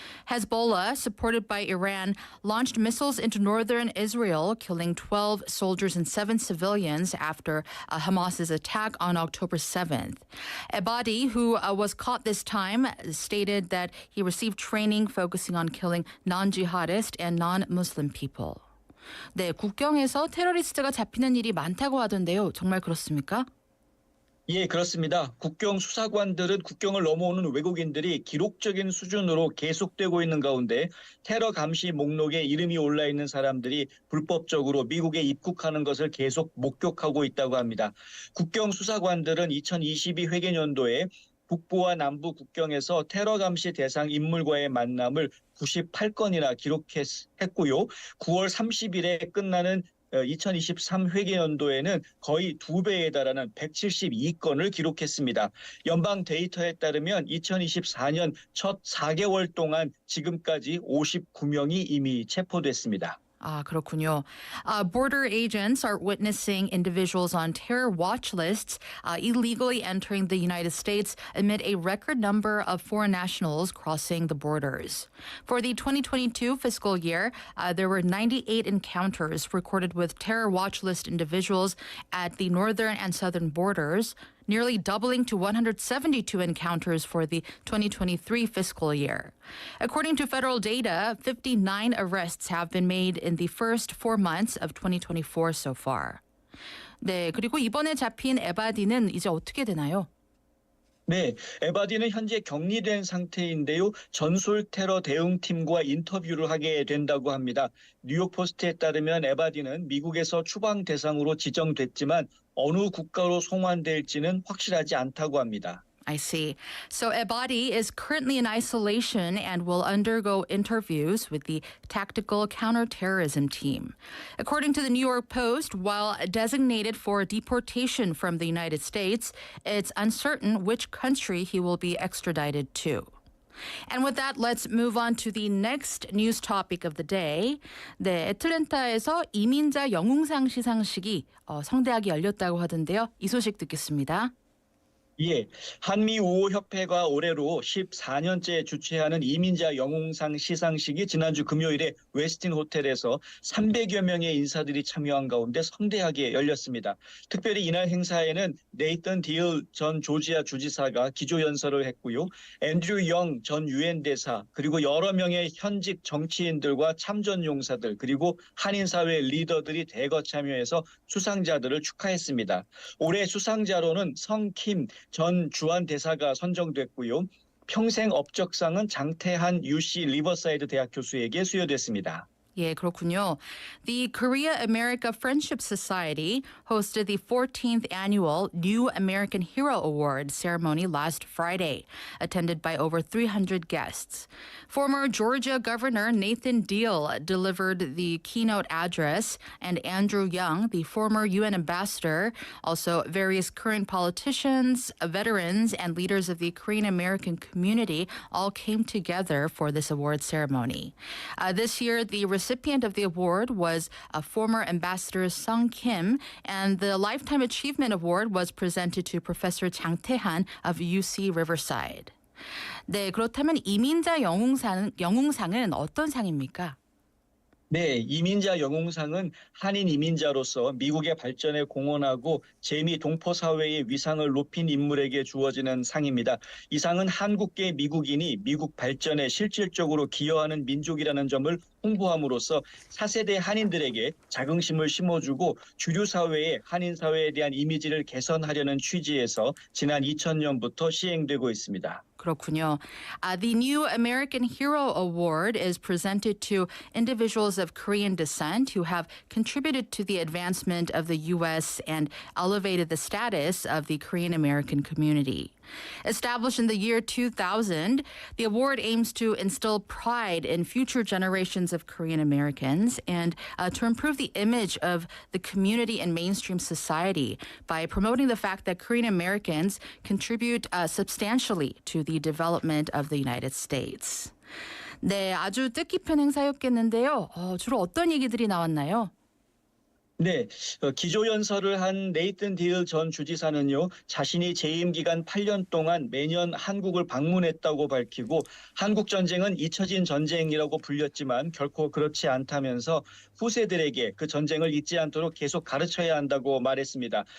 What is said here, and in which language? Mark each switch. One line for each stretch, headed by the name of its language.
English: Hezbollah, supported by Iran, launched missiles into northern Israel, killing 12 soldiers and 7 civilians after Hamas's attack on October 7th. Ebadi, who was caught this time, stated that he received training focusing on killing non-jihadist and non-Muslim people.
Korean: 네, 국경에서 테러리스트가 잡히는 일이 많다고 하던데요. 정말 그렇습니까? 예, 그렇습니다. 국경 수사관들은 국경을 넘어오는 외국인들이 기록적인 수준으로 계속되고 있는 가운데 테러 감시 목록에 이름이 올라 있는 사람들이 불법적으로 미국에 입국하는 것을 계속 목격하고 있다고 합니다. 국경 수사관들은 2022 회계연도에 북부와 남부 국경에서 테러 감시 대상 인물과의 만남을 98건이나 기록했고요. 9월 30일에 끝나는 2023 회계연도에는 거의 2배에 달하는 172건을 기록했습니다. 연방 데이터에 따르면 2024년 첫 4개월 동안 지금까지 59명이 이미 체포됐습니다. 아, 그렇군요.
English: Border agents are witnessing individuals on terror watch lists illegally entering the United States amid a record number of foreign nationals crossing the borders. For the 2022 fiscal year, there were 98 encounters recorded with terror watch list individuals at the northern and southern borders, nearly doubling to 172 encounters for the 2023 fiscal year. According to federal data, 59 arrests have been made in the first 4 months of 2024 so far.
Korean: 네, 그리고 이번에 잡힌 에바디는 이제 어떻게 되나요? 네, 에바디는 현재 격리된 상태인데요. 전술 테러 대응팀과 인터뷰를 하게 된다고 합니다. 뉴욕 포스트에 따르면 에바디는 미국에서 추방 대상으로 지정됐지만 어느 국가로 송환될지는 확실하지 않다고 합니다.
English: I see. So Ebadi is currently in isolation and will undergo interviews with the Tactical Counterterrorism Team. According to the New York Post, while designated for deportation from the United States, it's uncertain which country he will be extradited to. And with that, let's move on to the next news topic of the day.
Korean: 네, 애틀랜타에서 이민자 영웅상 시상식이 성대하게 열렸다고 하던데요. 이 소식 듣겠습니다. 예, 한미우호협회가 올해로 14년째 주최하는 이민자 영웅상 시상식이 지난주 금요일에 웨스틴 호텔에서 300여 명의 인사들이 참여한 가운데 성대하게 열렸습니다. 특별히 이날 행사에는 네이턴 딜 전 조지아 주지사가 기조연설을 했고요. 앤드류 영 전 유엔 대사 그리고 여러 명의 현직 정치인들과 참전용사들 그리고 한인사회 리더들이 대거 참여해서 수상자들을 축하했습니다. 올해 수상자로는 성킴 전 주한 대사가 선정됐고요. 평생 업적상은 장태한 UC 리버사이드 대학 교수에게 수여됐습니다. 예, 그렇군요.
English: The Korea America Friendship Society hosted the 14th annual New American Hero Award ceremony last Friday, attended by over 300 guests. Former Georgia Governor Nathan Deal delivered the keynote address, and Andrew Young, the former UN ambassador, also various current politicians, veterans, and leaders of the Korean American community all came together for this award ceremony. This year, the recipient of the award was former Ambassador Sung Kim, and the Lifetime Achievement Award was presented to Professor Jang Tae-han of UC Riverside.
Korean: 네, 그렇다면 이민자 영웅상은 어떤 상입니까? 네, 이민자 영웅상은 한인 이민자로서 미국의 발전에 공헌하고 재미 동포 사회의 위상을 높인 인물에게 주어지는 상입니다. 이 상은 한국계 미국인이 미국 발전에 실질적으로 기여하는 민족이라는 점을 홍보함으로써 4세대 한인들에게 자긍심을 심어주고 주류 사회의 한인 사회에 대한 이미지를 개선하려는 취지에서 지난 2000년부터 시행되고 있습니다. 그렇군요.
English: The new American Hero Award is presented to individuals of Korean descent who have contributed to the advancement of the U.S. and elevated the status of the Korean American community. Established in the year 2000, the award aims to instill pride in future generations of Korean Americans and to improve the image of the community in mainstream society by promoting the fact that Korean Americans contribute substantially to the development of the United States.
Korean: 네, 아주 뜻깊은 행사였겠는데요. 주로 어떤 얘기들이 나왔나요? 네, 기조연설을 한 네이튼 딜 전 주지사는요, 자신이 재임 기간 8년 동안 매년 한국을 방문했다고 밝히고 한국 전쟁은 잊혀진 전쟁이라고 불렸지만 결코 그렇지 않다면서 후세들에게 그 전쟁을 잊지 않도록 계속 가르쳐야 한다고 말했습니다.